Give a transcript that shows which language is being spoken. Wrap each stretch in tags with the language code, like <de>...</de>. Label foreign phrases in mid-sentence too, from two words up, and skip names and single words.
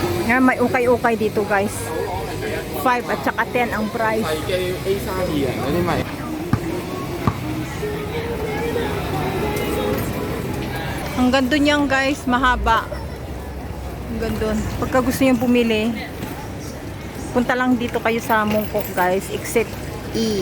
<tl>Ngayon, may ukay-ukay dito guys. 5 at saka 10 ang price.</tl> <yue>係嘅 A32啊，嗰啲咪</yue> <tl>Ang ganda niyan guys, mahaba. Ang ganda. Pagka gusto niyo bumili, punta lang dito kayo sa Mongkok guys, except E.</tl>